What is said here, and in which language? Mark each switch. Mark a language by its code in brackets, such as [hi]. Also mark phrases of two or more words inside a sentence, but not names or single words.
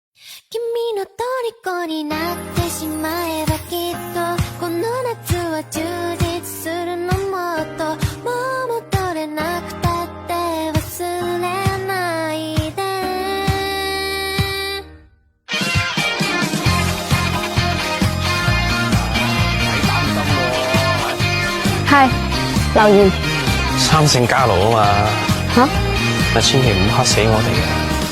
[ja] 君の虜になってしまえばきっとこの夏は充実するのもっともう戻れなくたって忘れないで [yue] 係留言三姓家奴啊嘛，吓，但千祈唔好嚇死我哋啊！